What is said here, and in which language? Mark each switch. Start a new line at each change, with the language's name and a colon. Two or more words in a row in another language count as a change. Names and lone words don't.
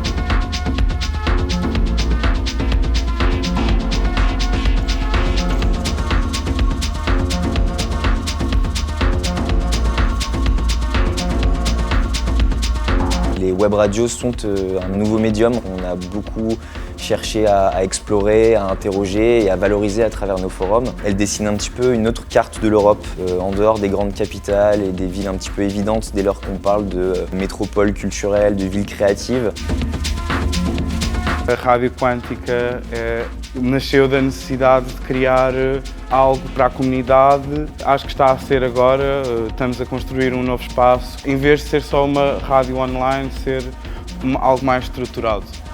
French: Les web radios sont un nouveau médium. On a beaucoup cherché à explorer, à interroger et à valoriser à travers nos forums. Elles dessinent un petit peu une autre carte de l'Europe, en dehors des grandes capitales et des villes un petit peu évidentes dès lors qu'on parle de métropole culturelle, de villes créatives.
Portuguese: A Rádio Quântica nasceu da necessidade de criar algo para a comunidade. Acho que está a ser agora, estamos a construir novo espaço. Em vez de ser só uma rádio online, ser algo mais estruturado.